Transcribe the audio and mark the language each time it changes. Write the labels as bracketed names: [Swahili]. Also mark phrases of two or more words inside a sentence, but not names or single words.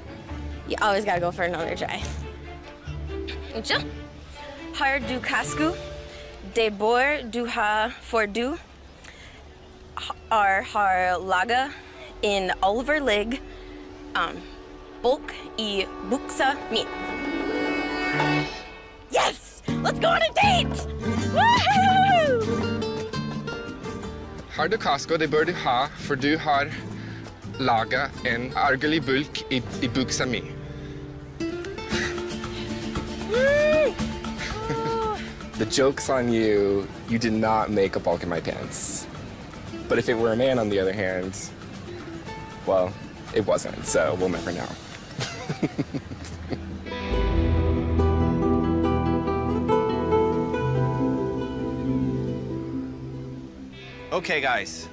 [English] You always gotta go for another try. [Norwegian] Har du kasku? De bor du ha for du. Har laga in alverlig. Bulk I buksa mi. [English] Yes! Let's go on a date! Woohoo! [Norwegian] Har du kasko? Det bør du ha, for du har laget en argelig bulk I buksa mi. [English] The joke's on you. You did not make a bulk in my pants. But if it were a man, on the other hand, well, it wasn't, so we'll never know. Okay, guys.